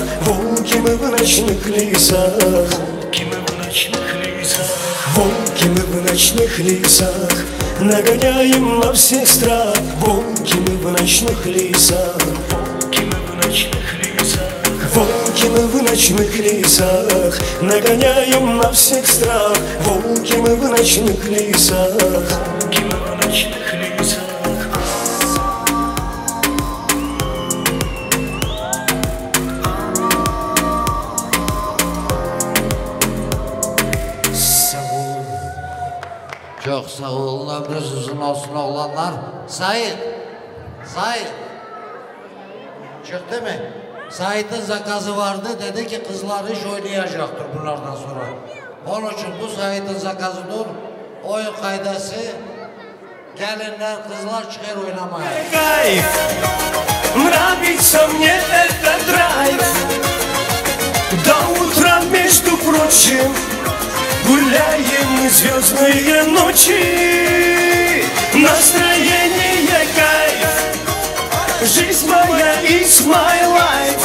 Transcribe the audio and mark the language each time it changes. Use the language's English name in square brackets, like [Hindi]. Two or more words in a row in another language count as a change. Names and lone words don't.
[Russian] Волки мы в ночных лесах, волки мы в ночных лесах, волки мы в ночных лесах, нагоняем на всех страх. Волки мы в ночных лесах, волки мы в ночных лесах, волки мы в ночных лесах, нагоняем на всех страх. Волки мы в ночных лесах, волки мы в ночных лесах. [Turkish] Çok sağ olun, ömrünüz uzun olsun oğlanlar. Sait, Sait. Çıktı mı? Sait'in zakazı vardı, dedi ki kızlar iş oynayacaktır bunlardan sonra. Onun için bu Sait'in zakazıdır. Oyun kaydası, gelinler, kızlar çıkar oynamaya. [Russian] Кайф, нравится мне этот драйв. До утра, между прочим, гуляем мы звездные ночи. Настроение кайф, жизнь моя [English] is my life.